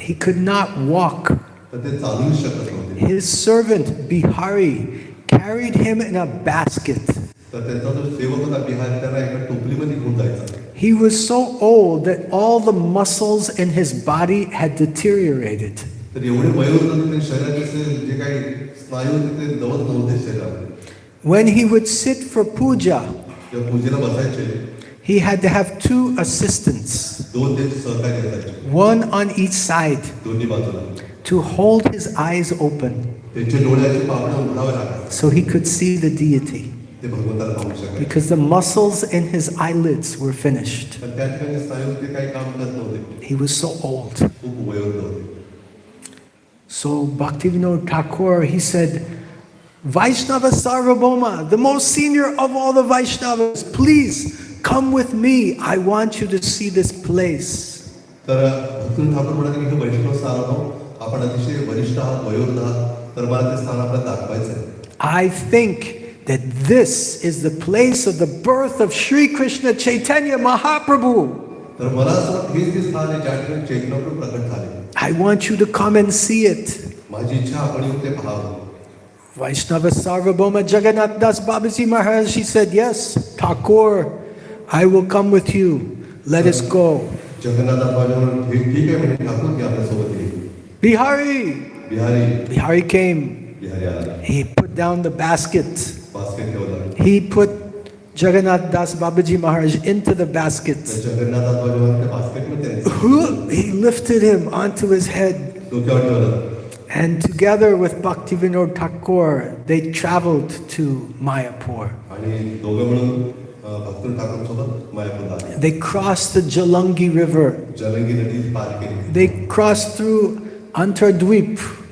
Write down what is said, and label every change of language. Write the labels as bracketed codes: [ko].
[en] He could not walk. [mr] तर ते चालूच शकत नव्हते. [en] His servant Bihari carried him in a basket. [mr] तर त्यांचा जो सेवक होता बिहारी त्याला एका टोपलीमध्ये घेऊन जायचा. [en] He was so old that all the muscles in his body had deteriorated. [mr] तर एवढे वय होतं की ते शरीराचे जे काही स्नायू होते ते दवत नव्हते शरीरामध्ये. [en] When he would sit for puja, [mr] जेव्हा पूजेला बसायचे [en] he had to have 2 assistants, [mr] दोन त्यांचे सहकारी असायचे [en] one on each side, [mr] दोन्ही बाजूला. [en] to hold his eyes open [mr] त्यांचे डोळ्याचे पापण्या उघडावे लागायचे. [en] so he could see the deity, [mr] ते भगवंताला पाहू शकायचे. [en] because the muscles in his eyelids were finished. [mr] पण त्या ठिकाणी स्नायू ते काही काम करत नव्हते. [en] He was so old. [mr] खूप वयोवृद्ध होते. [en] So Bhaktivinoda Thakur, he said, Vaishnava Sarvabhauma, the most senior of all the Vaishnavas, please come with me. I want you to see this place. [mr] तर भक्तिविनोद ठाकूर म्हणाले की हे वैष्णव सार्वभौम आपण अतिशय वरिष्ठ आहात, वयोवृद्ध आहात, तर मला ते स्थान आपल्याला दाखवायचं आहे. [en] I think that this is the place of the birth of Sri Krishna Chaitanya Mahaprabhu. [mr] तर मला असं वाटतं हेच ते स्थान आहे ज्या ठिकाणी चैतन्य प्रभू प्रकट झाले. [en] I want you to come and see it. [mr] माझी इच्छा आपण येऊन ते पाहावं. [en] Vaishnava Sarvabhauma Jagannath Das Babaji Maharaj, he said, yes, Thakur, I will come with you. Let us go. [mr] Jagannath बाबाजी ठीक आहे म्हणजे ठाकूर की आपल्यासोबत येईल. [en] Bihari. Bihari came. [mr] बिहारी आला. [en] He put down the basket. [mr] Basket ठेवला. [en] He put Jagannath Das Babaji Maharaj into the basket. [mr] तर जगन्नाथ बाबाजी त्या बास्केटमध्ये [en] He lifted him onto his head. [mr] डोक्यावर ठेवलं. [en] And together with Bhaktivinoda Thakur, they traveled to Mayapur. [mr] आणि दोघं मिळून भक्तिविनोद ठाकूर सोबत मायापूरला आले. [en] They crossed the Jalangi River. [mr] Jalangi नदी पार केली. [en] They crossed through Antardweep.